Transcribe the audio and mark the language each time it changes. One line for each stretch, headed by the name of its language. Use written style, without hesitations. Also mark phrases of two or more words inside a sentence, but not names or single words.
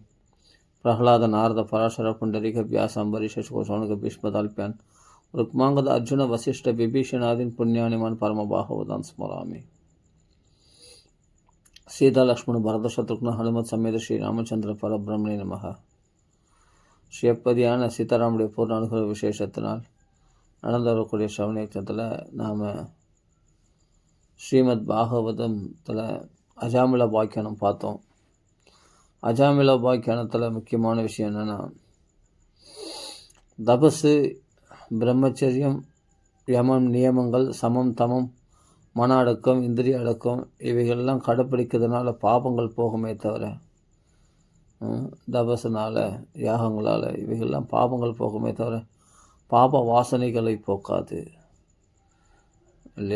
Sanskrit: प्रह्लाद नारद पराशर पुंडरीक व्यास अम्बरीश शौनक भीष्मताल्प्यान् रुक्मांगद अर्जुन वसिष्ठ विभीषणादीन् पुण्यानिमान् परमबाहुवदान् स्मरामि। सीता लक्ष्मण भरत शत्रुघ्न हनुमत समेत श्री रामचंद्र परब्रह्मणे नमः।
Tamil: ஸ்ரீயப்பதியான சீதாராமுடைய பூர்ண அனுகிரக விசேஷத்தினால் நடந்து வரக்கூடிய சவணத்தில் நாம் ஸ்ரீமத் பாகவதத்தில் அஜாமில பாக்கியானம் பார்த்தோம். அஜாமில பாக்கியானத்தில் முக்கியமான விஷயம் என்னென்னா, தபசு, பிரம்மச்சரியம், யமம், நியமங்கள், சமம், தமம், மன அடக்கம், இந்திரிய அடக்கம் இவைகள்லாம் கடைப்பிடிக்கிறதுனால பாபங்கள் போகுமே தவிர, தபசுனால் யாகங்களால் இவைகள்லாம் பாபங்கள் போகுமே தவிர பாப வாசனைகளை போக்காது இல்லையா?